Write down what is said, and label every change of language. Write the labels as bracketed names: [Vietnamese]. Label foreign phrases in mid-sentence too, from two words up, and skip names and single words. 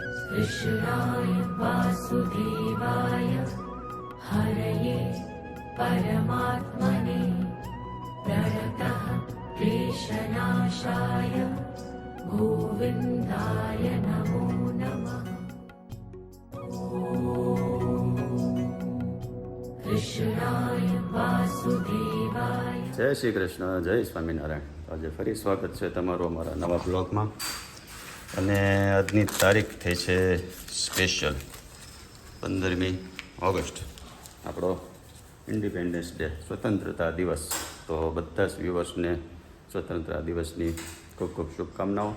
[Sanskrit] कृष्णाय वासुदेवाय हरये परमात्मने प्रणतः क्लेशनाशाय गोविन्दाय नमो नमः। कृष्णाय वासुदेवाय। [Gujarati] જય શ્રી કૃષ્ણ, જય સ્વામિનારાયણ। આજે ફરી સ્વાગત છે તમારું અમારા નવા બ્લોગમાં। અને આજની તારીખ થઈ છે સ્પેશિયલ 15મી ઓગસ્ટ, આપણો [English] Independence Day, [Gujarati] સ્વતંત્રતા દિવસ। તો બધા જ વ્યુઅર્સને સ્વતંત્રતા દિવસની ખૂબ ખૂબ શુભકામનાઓ।